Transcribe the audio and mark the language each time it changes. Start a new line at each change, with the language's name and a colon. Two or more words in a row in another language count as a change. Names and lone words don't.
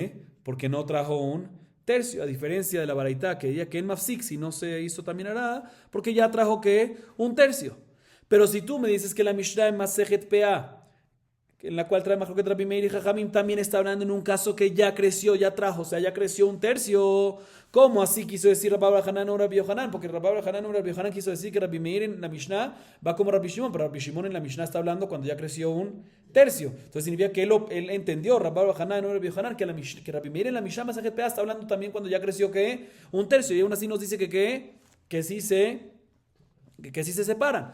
Spanish: Porque no trajo un tercio, a diferencia de la baraita que diría que en mafsik si no se hizo también hará, porque ya trajo que un tercio. Pero si tú me dices que la Mishnah en Masejet PA, en la cual trae Majloket Rabbi Meir y Jajamim, también está hablando en un caso que ya creció, ya trajo, o sea, ya creció un tercio. ¿Cómo así quiso decir Rabbi Hanan o Rabbi Yohanan? Porque Rabbi Hanan o Rabbi Yohanan quiso decir que Rabbi Meir en la Mishnah va como Rabbi Shimon, pero Rabbi Shimon en la Mishnah está hablando cuando ya creció un tercio. Entonces significa que él entendió, Rabbi Hanan o Rabbi Yohanan, que Rabbi Meir en la Mishnah Masejet PA está hablando también cuando ya creció que un tercio. Y aún así nos dice que sí se separan.